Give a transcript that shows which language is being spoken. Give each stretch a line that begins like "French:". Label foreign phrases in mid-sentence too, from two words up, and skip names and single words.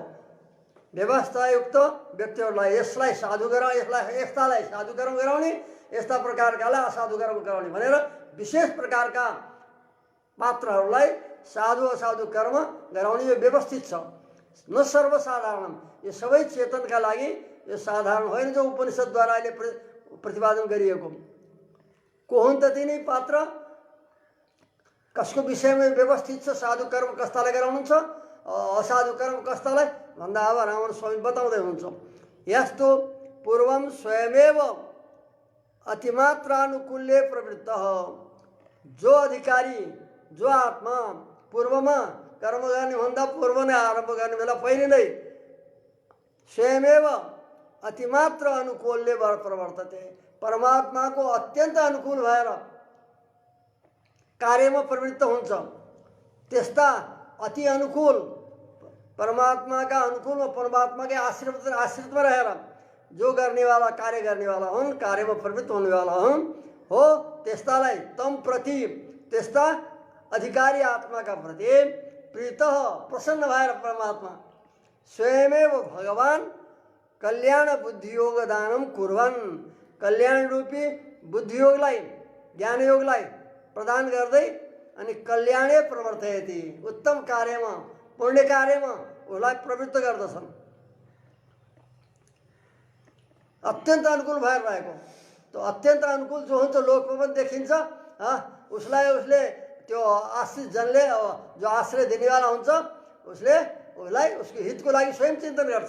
Nepali: व्यवस्थायुक्त व्यक्तिहरूलाई यसलाई साधु गराउने, यस्तालाई साधु कर्म गराउने, यस्ता प्रकारकालाई असाधु कर्म गराउने भनेर विशेष प्रकारका पात्रहरूलाई साधु असाधु कर्म गराउने यो व्यवस्थित छ। न सर्वसाधारण, यो सबै चेतनका लागि यो साधारण होइन जो उपनिषद्द्वारा अहिले प्रतिपादन गरिएको। को हुन् त तिनी पात्र? कसको विषयमा व्यवस्थित छ? साधु कर्म कस्तालाई गराउनुहुन्छ, असाधु कर्म कस्तालाई भन्दा अब रामन स्वामी बताउँदै हुनुहुन्छ।
Sanskrit: यस्तो पूर्वम स्वयमेव अतिमात्रानुकूल्य प्रवृत्त,
Nepali: जो अधिकारी जो आत्मा पूर्वमा कर्म गर्ने भन्दा पूर्व नै आरम्भ गर्ने बेला पहिले नै
Sanskrit: स्वयमेव अतिमात्र अनुकूल्य प्रवर्तते,
Nepali: परमात्माको अत्यन्त अनुकूल भएर कार्यमा प्रवृत्त हुन्छ। त्यस्ता अति अनुकूल परमात्माका अनुकूलमा परमात्माकै आश्रितमा रहेर जो गर्नेवाला कार्य गर्नेवाला हुन्, कार्यमा प्रवृत्त हुनेवाला हुन् हो, त्यस्तालाई
Sanskrit: तम प्रति,
Nepali: त्यस्ता अधिकारी आत्माका प्रति प्रीत प्रसन्न भएर परमात्मा
Sanskrit: स्वयमेव भगवान कल्याण बुद्धियोग दानम कुर्वन्,
Nepali: कल्याण रूपी बुद्धियोगलाई ज्ञानयोगलाई प्रदान गर्दै अनि
Sanskrit: कल्याणे प्रवर्तयति,
Nepali: उत्तम कार्यमा पुण्य कार्यमा उसलाई प्रवृत्त गर्दछन्। अत्यन्त अनुकूल भएर रहेको, त्यो अत्यन्त अनुकूल जो हुन्छ लोकमा पनि देखिन्छ। उसले त्यो आश्रित जनले, जो आश्रय दिनेवाला हुन्छ उसलाई उसको हितको लागि स्वयं चिन्तन गर्छ।